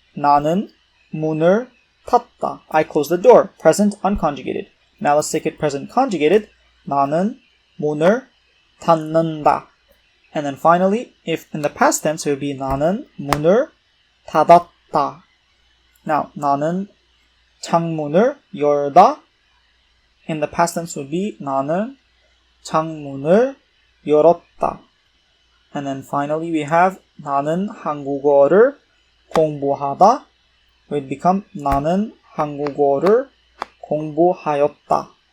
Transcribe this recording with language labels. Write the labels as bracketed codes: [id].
[ko] 나는 문을 닫다. [en] I close the door. Present unconjugated. Now let's take it present conjugated. [ko] 나는 문을 닫는다. [en] And then finally, if in the past tense, it would be [ko] 나는 문을 닫았다. Now, 나는 창문을 열다. [en] In the past tense would be [ko] 나는 창문을 열었다. [en] And then finally we have [ko] 나는 한국어를 공부하다. [en] It would become [ko] 나는 한국어를 공부하였다.